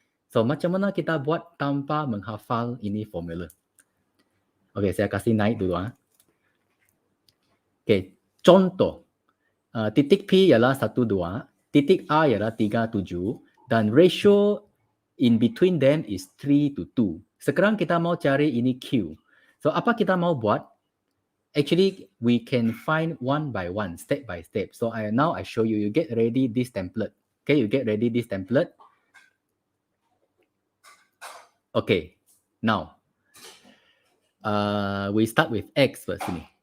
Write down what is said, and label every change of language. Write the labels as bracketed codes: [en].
[ms] So macam mana kita buat tanpa menghafal ini formula? Okay, saya kasih naik dulu. Okay, contoh. Titik P ialah 1, 2. Titik A ialah 3, 7. Dan [en] ratio in between them is 3/2. [ms] Sekarang kita mau cari ini Q. So apa kita mau buat? [en] Actually, we can find one by one, step by step. So now I show you. You get ready this template. Okay, you get ready this template. Okay, now we start with X first ini.